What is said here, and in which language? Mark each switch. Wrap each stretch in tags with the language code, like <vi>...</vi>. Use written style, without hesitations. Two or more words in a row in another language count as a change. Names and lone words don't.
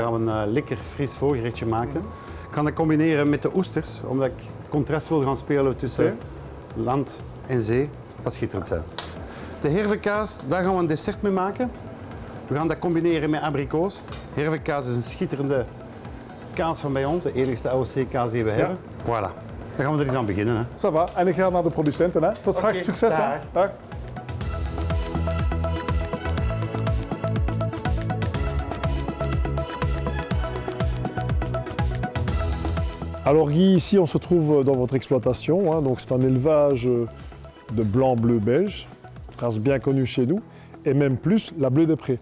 <nl>Daar gaan we een lekker fris voorgerechtje maken. Ik ga dat combineren met de oesters, omdat ik contrast wil gaan spelen tussen land en zee. Dat gaat schitterend zijn. De hervekaas, daar gaan we een dessert mee maken. We gaan dat combineren met abrikoos. Hervekaas is een schitterende kaas van bij ons, de enigste AOC-kaas die we hebben. Voilà. Dan gaan we er eens aan beginnen. Hè.</nl> <fr>Ça va.</fr> <nl>En ik ga naar de producenten. Hè. Tot straks, succes. dag. Hè. Dag.</nl> <fr>Alors Guy, ici on se trouve dans votre exploitation, hein, donc c'est un élevage de blanc-bleu belge, race bien connue chez nous, et même plus la Bleu Depré.</fr>